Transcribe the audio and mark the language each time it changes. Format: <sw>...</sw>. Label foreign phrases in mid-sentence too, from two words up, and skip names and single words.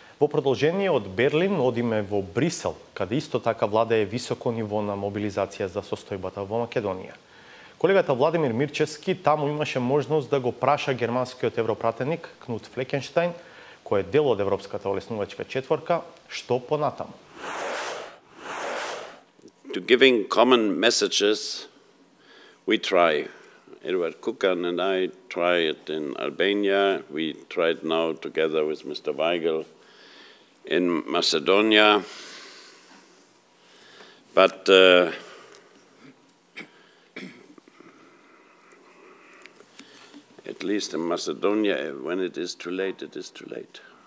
<mk>Во продолжение од Берлин одиме во Брисел, каде исто така владее високо ниво на мобилизација за состојбата во Македонија. Колегата Владимир Мирчевски таму имаше можност да го праша германскиот европратеник Флекенштајн, кој е дел од Европската олеснувачка четворка, што понатаму.</mk> <en>To giving common messages, we try. Edward Kukan and I try it in Albania. We tried now together with Mr. Weigel in Macedonia. But at least in Macedonia, when it is too late, it is too late.</en>